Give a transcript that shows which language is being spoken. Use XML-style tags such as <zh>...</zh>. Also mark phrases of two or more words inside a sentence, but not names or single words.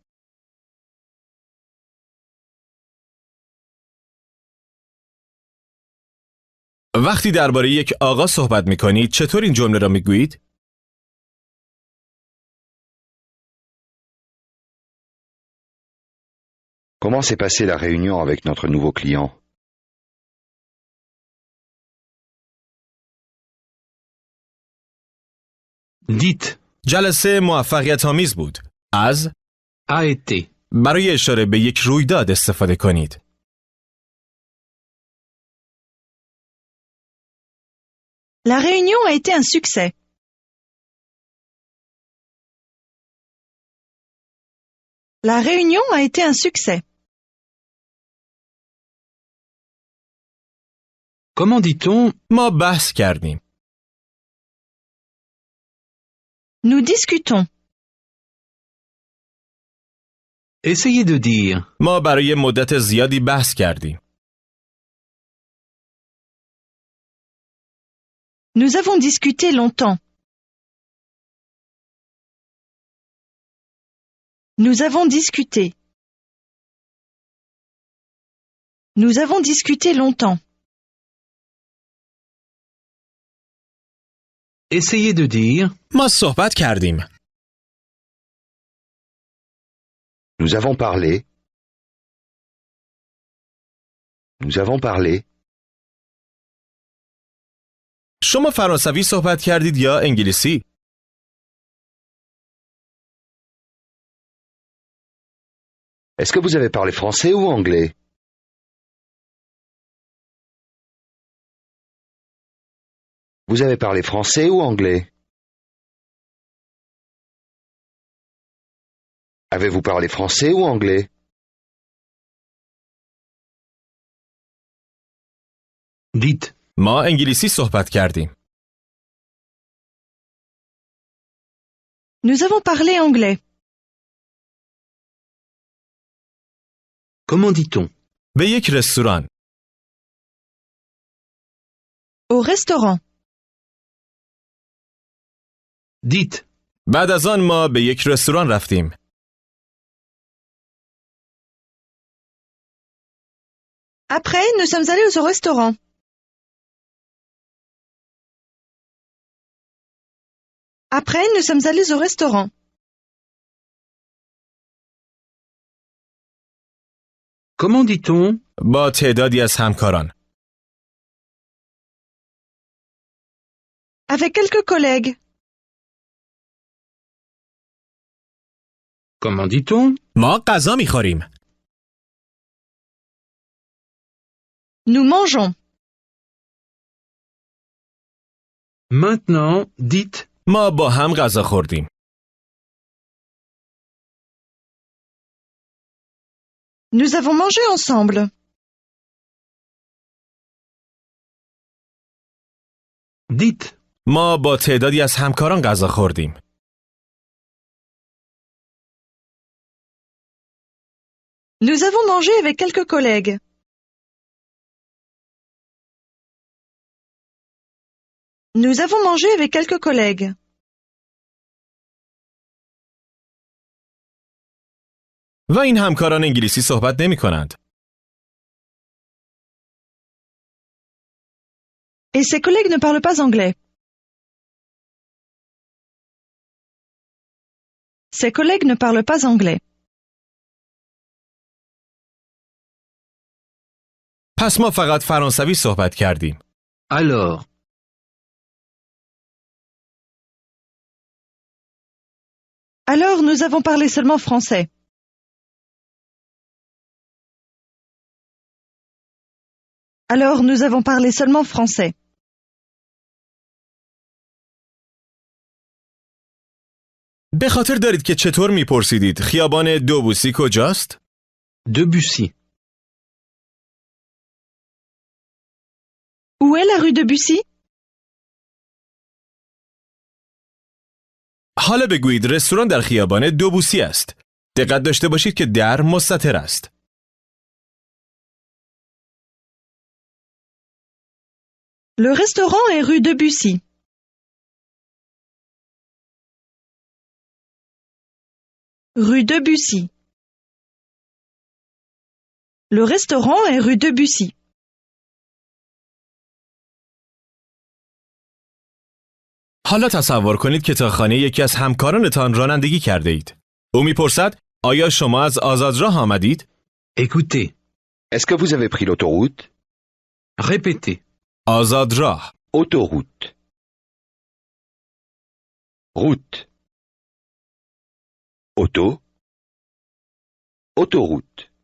<fa>وقتی درباره یک آقا صحبت می کنید چطور این جمله را می گویید؟</fa> <fr>Comment s'est passée la réunion avec notre nouveau client? dites,</fr> <fa>جلسه موفقیت آمیز بود. از</fa> <fr>a été,</fr> <fa>برای اشاره به یک رویداد استفاده کنید.</fa> <fr>La réunion a été un succès. La réunion a été un succès. comment dit-on</fr> <fa>ما بحث کردیم.</fa> <fr>Nous discutons. essayez de dire,</fr> <fa>ما برای مدت زیادی بحث کردیم.</fa> <fr>Nous avons discuté longtemps. Nous avons discuté. Nous avons discuté longtemps. essayez de dire,</fr> <fa>ما صحبت کردیم.</fa> <fr>Nous avons parlé. Nous avons parlé.</fr> <fa>شما فرانسوی صحبت کردید یا انگلیسی؟</fa> <fr>Est-ce que vous avez parlé français ou anglais? Vous avez parlé français ou anglais? Avez-vous parlé français ou anglais? dites,</fr> <fa>ما انگلیسی صحبت کردیم.</fa> <fr>Nous avons parlé anglais. comment dit-on</fr> <fa>به یک رستوران.</fa> <fr>Au restaurant. dites,</fr> <fa>بعد از آن ما به یک رستوران رفتیم.</fa> <fr>Après, nous sommes allés au restaurant. Après, nous sommes allés au restaurant. comment dit-on</fr> <fa>با تعدادی از همکاران.</fa> <fr>Avec quelques collègues. comment dit-on</fr> <fa>ما غذا می‌خوریم.</fa> <fr>Nous mangeons. maintenant dites,</fr> <fa>ما با هم غذا خوردیم.</fa> <fr>Nous avons mangé ensemble. dites,</fr> <fa>ما با تعدادی از همکاران غذا خوردیم.</fa> <fr>Nous avons mangé avec quelques collègues. Nous avons mangé avec quelques collègues.</fr> <fa>و این همکاران انگلیسی صحبت نمی کنند.</fa> <fr>Et ses collègues ne parlent pas anglais. Ses collègues ne parlent pas anglais.</fr> <fa>پس ما فقط فرانسوی صحبت کردیم.</fa> <fr>Alors. Alors nous avons parlé seulement français. Alors nous avons parlé seulement français.</fr> <fa>به خاطر دارید که چطور میپرسیدید خیابان دوبوسی کجاست؟</fa> <fr>Debussy. Où est la rue de Bussy?</fr> <fa>حالا بگویید رستوران در خیابان دوبوسی است. دقت داشته باشید که در مستتر است.</fa> <fr>Le restaurant est rue de Bussy. Rue de Bussy. Le restaurant est rue de Bussy.</fr> <fa>حالا تصور کنید که تا خانه یکی از همکارانتان رانندگی کرده اید. او میپرسد آیا شما از آزادراه آمدید؟</fa> <fr>Écoutez. Est-ce que vous avez pris l'autoroute? Répétez.</fr> <fa>آزادراه.</fa> <fr>Autoroute. Route. Auto. Autoroute.</fr>